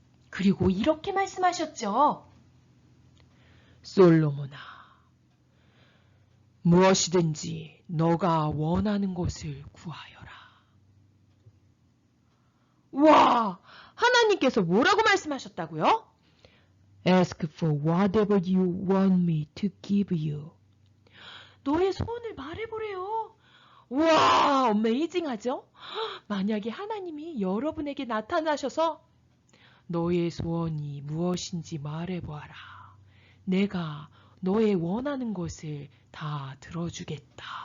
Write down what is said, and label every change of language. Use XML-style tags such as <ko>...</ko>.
<ko>그리고 이렇게 말씀하셨죠. 솔로몬아, 무엇이든지 너가 원하는 것을 구하여라. 와, 하나님께서 뭐라고 말씀하셨다고요?</ko> <en>Ask for whatever you want me to give you.</en> <ko>너의 소원을 말해보래요. 와, 어메이징하죠? 만약에 하나님이 여러분에게 나타나셔서 너의 소원이 무엇인지 말해보아라. 내가 너의 원하는 것을 다 들어주겠다.</ko>